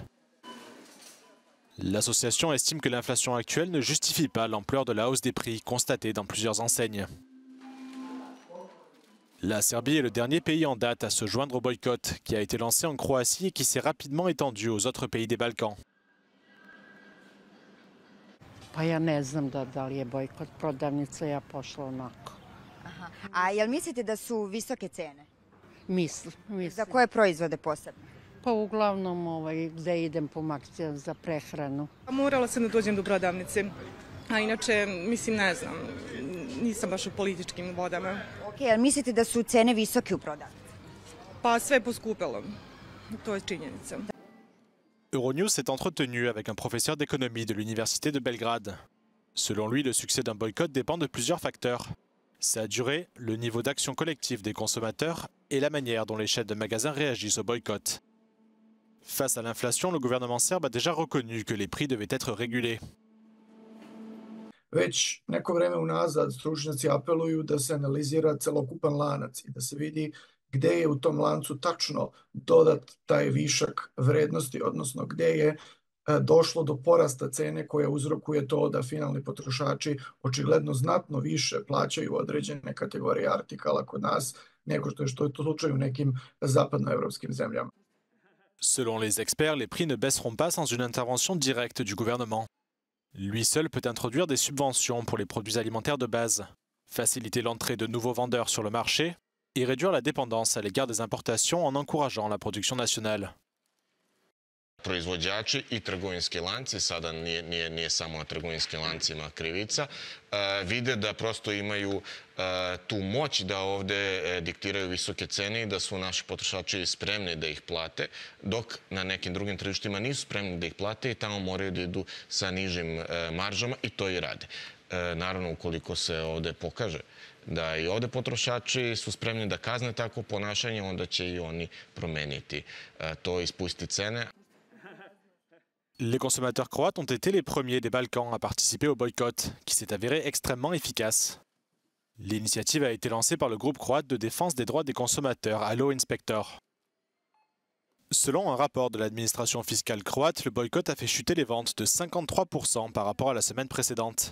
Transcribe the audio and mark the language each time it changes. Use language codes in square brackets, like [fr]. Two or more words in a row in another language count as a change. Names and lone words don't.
[fr] L'association estime que l'inflation actuelle ne justifie pas l'ampleur de la hausse des prix constatée dans plusieurs enseignes. La Serbie est le dernier pays en date à se joindre au boycott qui a été lancé en Croatie et qui s'est rapidement étendu aux autres pays des Balkans. [sr] Pa ja ne znam da li je bojkot prodavnice, ja pošla onako. Aha. A jel mislite da su visoke cene? Mislim. Za koje proizvode posebno? Pa uglavnom gde idem po akcijama za prehranu. Morala sam da dođem do prodavnice, a inače, mislim, ne znam, nisam baš u političkim vodama. Ok, jel mislite da su cene visoke u prodavnici? Pa sve je poskupelo, to je činjenica. [fr] Euronews s'est entretenu avec un professeur d'économie de l'université de Belgrade. Selon lui, le succès d'un boycott dépend de plusieurs facteurs. Sa durée, le niveau d'action collective des consommateurs et la manière dont les chaînes de magasins réagissent au boycott. Face à l'inflation, le gouvernement serbe a déjà reconnu que les prix devaient être régulés. [sr] Već neko vreme unazad stručnjaci apeluju da se analizira celokupan lanac i da se vidi gde je u tom lancu tačno dodat taj višak vrednosti, odnosno gde je došlo do porasta cene koja uzrokuje to da finalni potrošači očigledno znatno više plaćaju određene kategorije artikala kod nas nego što je to slučaj u nekim zapadnoevropskim zemljama. [fr] Selon les experts, les prix ne baisseront pas sans une intervention directe du gouvernement. Lui seul peut introduire des subventions pour les produits alimentaires de base, faciliter l'entrée de nouveaux vendeurs sur le marché et réduire la dépendance à l'égard des importations en encourageant la production nationale. [sr] Proizvođači i trgovinski lanci, sada nije samo na trgovinskim lancima krivica, vide da prosto imaju tu moć da ovde diktiraju visoke cene i da su naši potrošači spremni da ih plate, dok na nekim drugim tržištima nisu spremni da ih plate i tamo moraju da idu sa nižim maržama i to i rade. Naravno, ukoliko se ovde pokaže da i ovde potrošači su spremni da kazne takvo ponašanje, onda će i oni promeniti to i spustiti cene. [fr] Les consommateurs croates ont été les premiers des Balkans à participer au boycott, qui s'est avéré extrêmement efficace. L'initiative a été lancée par le groupe croate de défense des droits des consommateurs, Allo Inspector. Selon un rapport de l'administration fiscale croate, le boycott a fait chuter les ventes de 53% par rapport à la semaine précédente.